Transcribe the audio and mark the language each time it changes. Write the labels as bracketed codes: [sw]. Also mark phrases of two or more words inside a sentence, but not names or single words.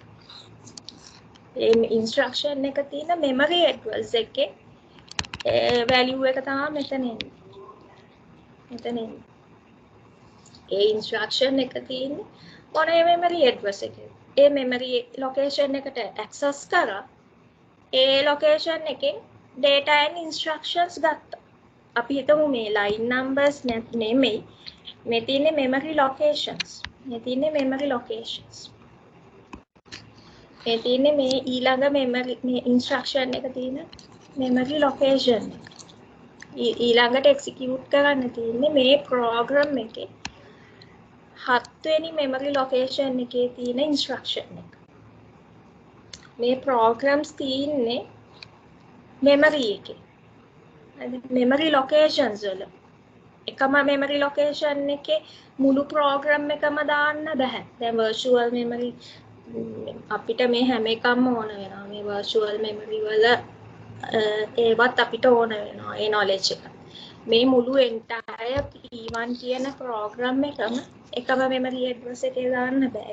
[si] ඒ instruction එක තියෙන [en] memory address [si] එකේ value එක තමයි මෙතන එන්නේ. ඒ ඉන්ස්ට්‍රක්ෂන් එක තියෙන්නේ මොන [en] memory address [si] එකේ. ඒ [en] memory location [si] එකට ඇක්සස් කරා ඒ ලොකේෂන් එකෙන් [en] data and instructions [si] ගත්තා. අපි හිතමු මේ [en] line numbers [si] නෙමෙයි. මේ තියෙන්නේ [en] memory locations. [si] මේ තියෙන්නේ [en] memory locations. [si] මේ තියෙන්නේ මේ ඊළඟ memory මේ instruction එක තියෙන [en] memory location [si] එක. ඊළඟට execute කරන්න තියෙන්නේ මේ program එකේ 7 වෙනි [en] memory location [si] එකේ තියෙන instruction එක. මේ programs තියෙන්නේ memory එකේ. [en] memory locations [si] වල එකම [en] memory location [si] එකේ මුළු program එකම දාන්න බෑ. දැන් [en] virtual memory [si] අපිට මේ හැම එකක්ම ඕන වෙනවා. මේ [en] virtual memory [si] වල ඒවත් අපිට ඕන වෙනවා. ඒ knowledge එක. මේ මුළු entire P1 කියන program එකම [en] memory address [si] එකේ දාන්න බෑ.